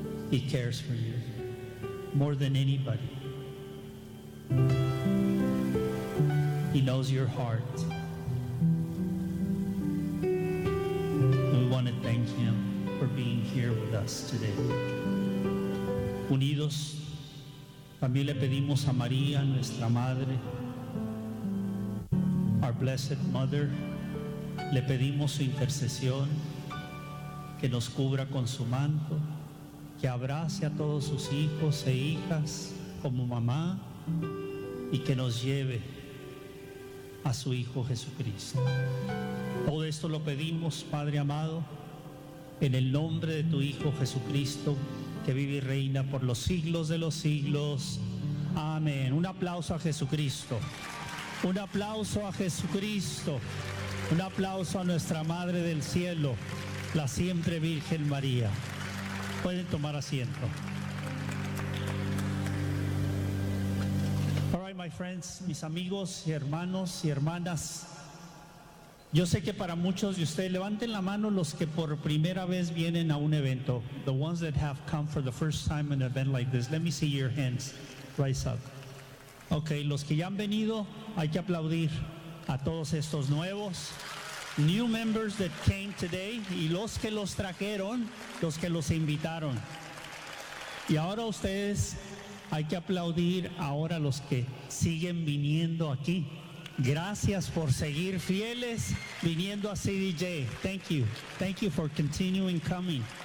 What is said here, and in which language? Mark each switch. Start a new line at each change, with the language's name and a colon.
English: He cares for you more than anybody. He knows your heart. We want to thank Him for being here with us today.
Spanish: Unidos, también le pedimos a María, nuestra madre,
English: our blessed mother,
Spanish: le pedimos su intercesión, que nos cubra con su manto, que abrace a todos sus hijos e hijas como mamá y que nos lleve a su Hijo Jesucristo. Todo esto lo pedimos, Padre amado, en el nombre de tu Hijo Jesucristo, que vive y reina por los siglos de los siglos. Amén. Un aplauso a Jesucristo. Un aplauso a Jesucristo. Un aplauso a nuestra Madre del Cielo, la siempre Virgen María. Pueden tomar asiento.
English: All right, my friends,
Spanish: mis amigos y hermanos y hermanas. Yo sé que para muchos de ustedes, levanten la mano los que por primera vez vienen a un evento.
English: The ones that have come for the first time in an event like this. Let me see your hands rise up.
Spanish: Okay, los que ya han venido, hay que aplaudir a todos estos nuevos.
English: New members that came today,
Spanish: y los que los trajeron, los que los invitaron. Y ahora ustedes, hay que aplaudir ahora los que siguen viniendo aquí. Gracias por seguir fieles viniendo a CDJ.
English: Thank you for continuing coming.